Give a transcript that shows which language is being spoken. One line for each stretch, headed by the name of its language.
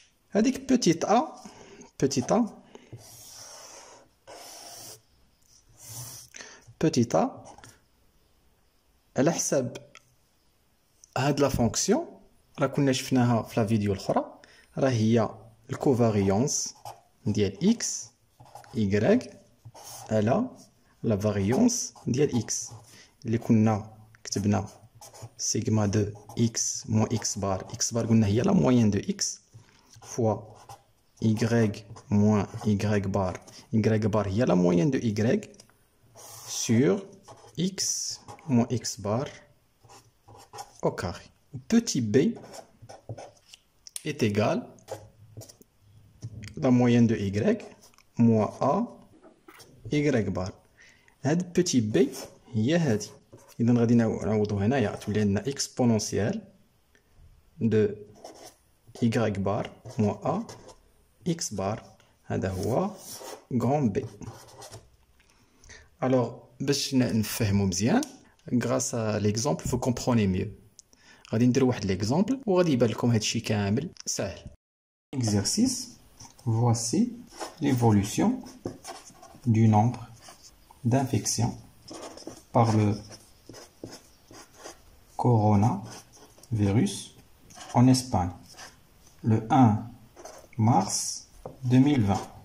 Arabic: هذيك petit a على حساب هاد لا فونكسيون راه كنا شفناها في لا فيديو الاخرى، راه هي الكوفاريونس ديال x y على
French: لا فاريونس
Arabic: ديال
French: اكس
Arabic: اللي كنا كتبنا
French: سيغما دو اكس موان اكس بار. اكس بار
Arabic: قلنا هي
French: لا موين دو اكس فوا y moins y bar. Y bar
Arabic: هي
French: la moyenne de y sur x moins x bar au carré. Petit b est égal la moyenne de y moins a y bar.
Arabic: هاد petit b هي هادي. إذا غادي نعوضو هنايا تولي عندنا
French: exponentielle de y bar moins a x bar.
Arabic: هذا هو
French: grand B. Alors
Arabic: باش نفهمو مزيان
French: grâce à l'exemple vous comprenez mieux.
Arabic: غادي نديرو واحد l'exemple وغادي يبان لكم هادشي كامل ساهل.
French: Exercice. Voici l'évolution du nombre d'infections par le coronavirus en Espagne le 1 mars 2020.